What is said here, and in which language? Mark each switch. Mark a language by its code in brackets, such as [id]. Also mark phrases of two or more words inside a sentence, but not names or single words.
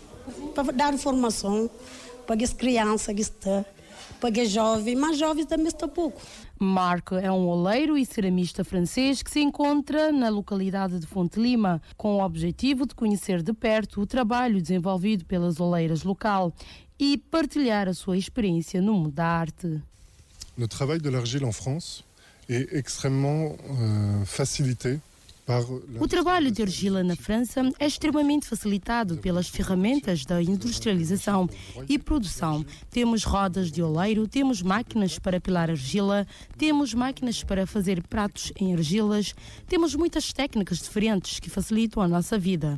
[pt] Para dar informação para as crianças que estão, para os jovens, mas jovens também estão pouco. Marco é um oleiro e ceramista francês que se encontra na localidade de Fonte Lima, com o objetivo de conhecer de perto o trabalho desenvolvido pelas oleiras local e partilhar a sua experiência no mundo da arte. O trabalho de [fr] l'argile en France est extrêmement facilité. [pt] O trabalho de argila na França é extremamente facilitado pelas ferramentas da industrialização e produção. Temos rodas de oleiro, temos máquinas para pilar argila, temos máquinas para fazer pratos em argilas, temos muitas técnicas diferentes que facilitam a nossa vida.